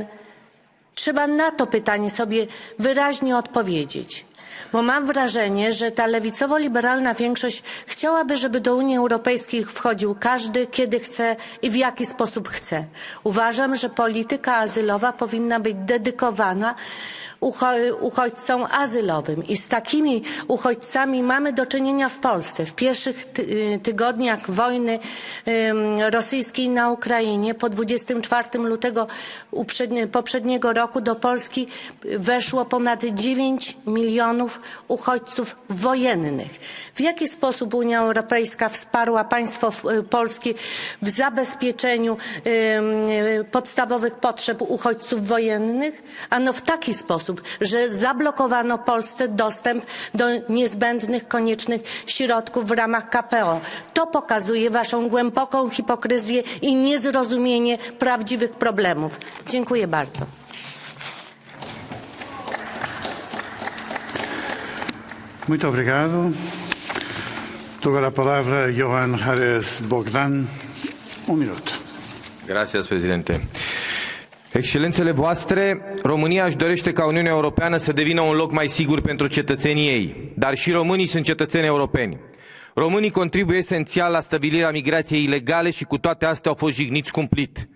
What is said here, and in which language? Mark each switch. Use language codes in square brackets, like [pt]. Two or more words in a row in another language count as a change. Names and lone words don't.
[pl] Trzeba na to pytanie sobie wyraźnie odpowiedzieć, bo mam wrażenie, że ta lewicowo-liberalna większość chciałaby, żeby do Unii Europejskiej wchodził każdy, kiedy chce i w jaki sposób chce. Uważam, że polityka azylowa powinna być dedykowana uchodźcom azylowym i z takimi uchodźcami mamy do czynienia w Polsce. W pierwszych tygodniach wojny rosyjskiej na Ukrainie po 24 lutego poprzedniego roku do Polski weszło ponad 9 milionów uchodźców wojennych. W jaki sposób Unia Europejska wsparła państwo polskie w zabezpieczeniu podstawowych potrzeb uchodźców wojennych? Ano w taki sposób, że zablokowano Polsce dostęp do niezbędnych, koniecznych środków w ramach KPO. To pokazuje waszą głęboką hipokryzję i niezrozumienie prawdziwych problemów. Dziękuję bardzo. [pt] Muito obrigado. Toca a palavra Johan Harris Bogdan. Minuto. [es] Gracias, presidente. [ro] Excelențele voastre, România își dorește ca Uniunea Europeană să devină un loc mai sigur pentru cetățenii ei, dar și românii sunt cetățeni europeni. Românii contribuie esențial la stabilirea migrației ilegale și cu toate astea au fost jigniți cumplit.